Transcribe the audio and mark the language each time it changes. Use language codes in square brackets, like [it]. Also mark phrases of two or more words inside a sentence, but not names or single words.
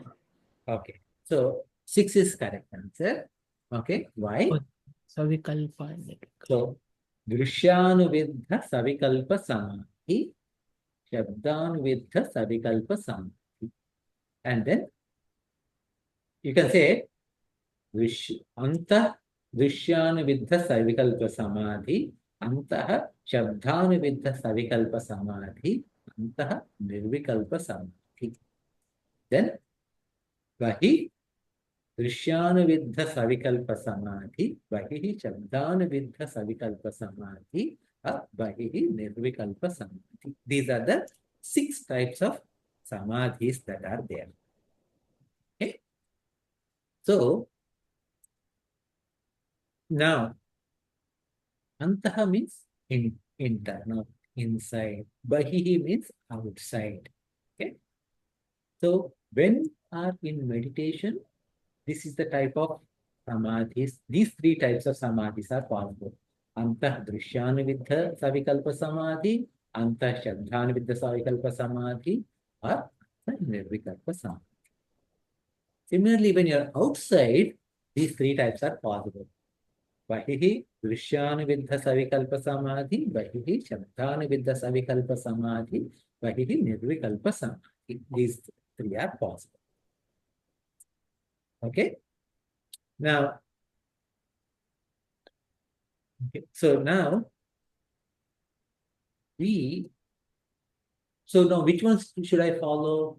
[en] Okay. So 6 is correct answer. Okay. Why? Oh, Savikalpa and Nirvikalpa. [sa] So Drishyanuviddha Savikalpa Samadhi, Shabdanuviddha Savikalpa Samadhi. And then you can say Anta Drishyanuviddha Savikalpa Samadhi, Antah Shabdanuviddha Savikalpa Samadhi, Antah Nirvikalpa Samadhi. Then Vahi Drishyanuviddha Savikalpa Samadhi, Vahi Shabdanuviddha Savikalpa Samadhi, Vahi Nirvikalpa Samadhi. [en] These are the 6 types of Samadhis that are there. Okay. So now Antaha means internal, inside. Bahihi means outside. Okay. So when are in meditation, this is the type of Samadhis. These 3 types of Samadhis are possible. [sa] Antah Drishyanuviddha Savikalpa Samadhi, Antah Shabdanuviddha Savikalpa Samadhi, or Nirvikalpa Samadhi. [en] Similarly, when you're outside, these 3 types are possible. [sa] Vahihi Drishyanuviddha Savikalpa Samadhi, Vahihi Shabdanuviddha Savikalpa Samadhi, Vahihi Nirvikalpa Samadhi. [en] These 3 are possible. Okay. Now, so now which ones should I follow?